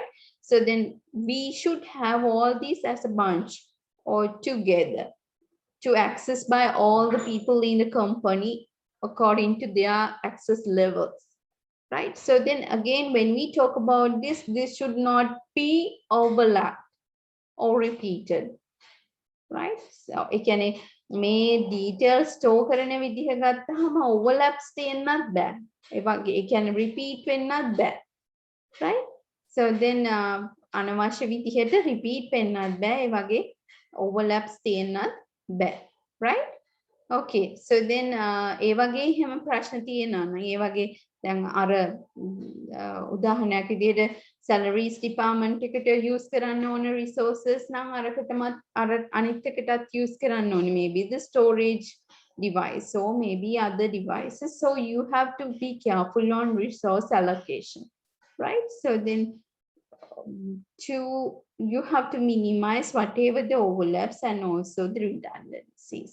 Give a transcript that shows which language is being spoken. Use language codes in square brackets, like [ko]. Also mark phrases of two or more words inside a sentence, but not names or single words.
[en] So then we should have all these as a bunch or together to access by all the people in the company according to their access levels, right? So then again, when we talk about this should not be overlapped or repeated, right? So again, [si] මේ [en] details store [si] කරන විදිහ ගත්තාම overlaps තියෙන්නත් බෑ. ඒ වගේ ඒ කියන්නේ repeat වෙන්නත් බෑ. [en] Right? So then [si] අනවශ්‍ය විදිහට repeat වෙන්නත් බෑ. ඒ වගේ overlaps තියෙන්නත් බෑ. [en] Right? Okay. So then [si] ඒ වගේ හැම ප්‍රශ්න තියෙනවා නම් ඒ වගේ දැන් අර උදාහරණයක් විදිහට [en] salaries department [si] එකට use කරන්න ඕන resources නම් අරකටමත් අර අනිත් එකටත් use කරන්න ඕනේ, [en] maybe the storage device or maybe other devices. So you have to be careful on resource allocation, right? So then you have to minimize whatever the overlaps and also the redundancies.